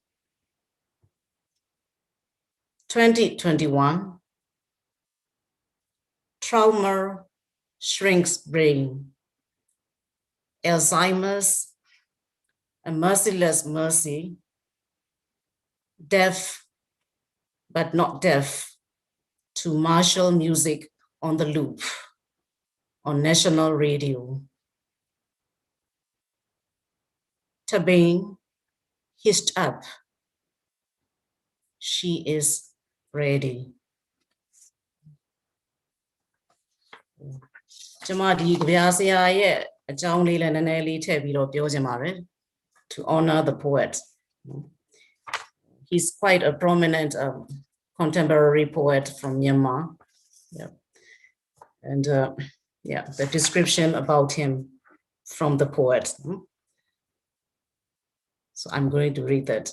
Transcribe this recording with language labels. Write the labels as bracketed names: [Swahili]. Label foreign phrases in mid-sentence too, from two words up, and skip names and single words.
[English] 2021, trauma shrinks brain, Alzheimer's, a merciless mercy, deaf but not deaf to martial music on the loop on national radio. Tabang hitched up. She is ready. [Burmese] ကျွန်မဒီကြပြဆရာရဲ့အကြောင်းလေးလည်းနည်းနည်းလေးထည့်ပြီးတော့ပြောချင်ပါတယ် [English] to honor the poet. He's quite a prominent contemporary poet from Myanmar. Yeah. And yeah, the description about him from the poet. So I'm going to read that.